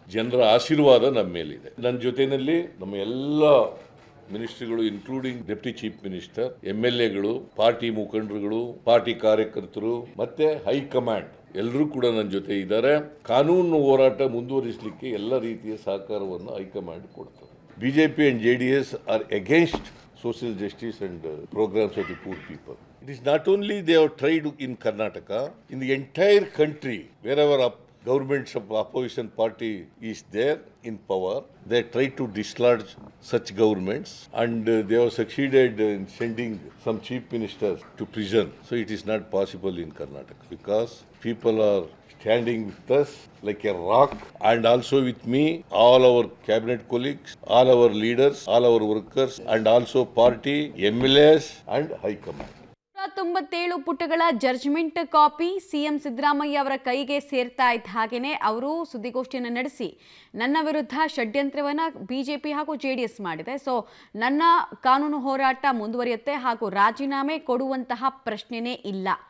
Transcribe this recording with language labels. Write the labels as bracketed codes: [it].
[kn] ಜನರ ಆಶೀರ್ವಾದ ನಮ್ಮ ಮೇಲಿದೆ. ನನ್ನ ಜೊತೆಯಲ್ಲಿ ನಮ್ಮ ಎಲ್ಲ ಮಿನಿಸ್ಟ್ರಿಗಳು, including deputy chief minister, MLAಗಳು, party ಮುಖಂಡರುಗಳು, ಪಾರ್ಟಿ ಕಾರ್ಯಕರ್ತರು ಮತ್ತೆ ಹೈಕಮಾಂಡ್ ಎಲ್ಲರೂ ಕೂಡ ನನ್ನ ಜೊತೆ ಇದ್ದಾರೆ. ಕಾನೂನು ಹೋರಾಟ ಮುಂದುವರಿಸಲಿಕ್ಕೆ ಎಲ್ಲ ರೀತಿಯ ಸಹಕಾರವನ್ನು ಹೈಕಮಾಂಡ್ ಕೊಡ್ತಾರೆ. [en] BJP and JDS are against social justice and programs of the poor people. It is not only they have tried in Karnataka, in the entire country, wherever governments of opposition party is there in power, they try to dislodge such governments, and they have succeeded in sending some chief ministers to prison. So it is not possible in Karnataka because people are standing with us like a rock, and also with me, all our cabinet colleagues, all our leaders, all our workers, and also party, MLAs and high command. [kn] 97 ಪುಟಗಳ judgment copy CM Siddaramaiah ಅವರ ಕೈಗೆ ಸೇರ್ತಾ ಇದ್ದ ಹಾಗೇನೆ ಅವರು ಸುದ್ದಿಗೋಷ್ಠಿಯನ್ನು ನಡೆಸಿ ನನ್ನ ವಿರುದ್ಧ ಷಡ್ಯಂತ್ರವನ್ನು ಬಿಜೆಪಿ ಹಾಗೂ JDS ಮಾಡಿದೆ. ಸೊ ನನ್ನ ಕಾನೂನು ಹೋರಾಟ ಮುಂದುವರಿಯುತ್ತೆ ಹಾಗೂ ರಾಜೀನಾಮೆ ಕೊಡುವಂತಹ ಪ್ರಶ್ನೆನೇ ಇಲ್ಲ.